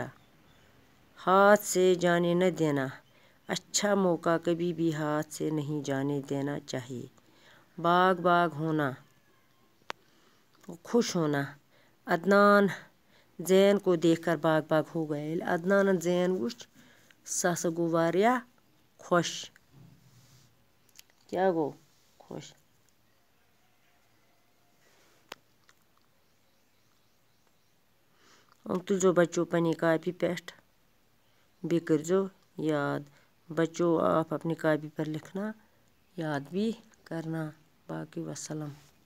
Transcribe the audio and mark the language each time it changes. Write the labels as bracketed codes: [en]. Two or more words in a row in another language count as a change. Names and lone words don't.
[ur] ہاتھ سے جانے نہ دینا اچھا موقع کبھی بھی ہاتھ سے نہیں جانے دینا چاہیے۔ باغ ہونا خوش ہونا۔ عدنان زین کو دیکھ کر باغ ہو گیا۔ [ks] ییٚلہِ عدنانن زین وُچھ سُہ ہسا گوٚو واریاہ خوش۔ کیا گوٚو خوش۔ تُلزو بچو پننی کاپی پٮ۪ٹھ بیٚیہِ کٔرزو یاد۔ [ur] بچوں آپ اپنی کاپی پر لکھنا یاد بھی کرنا۔ باقی وسلام۔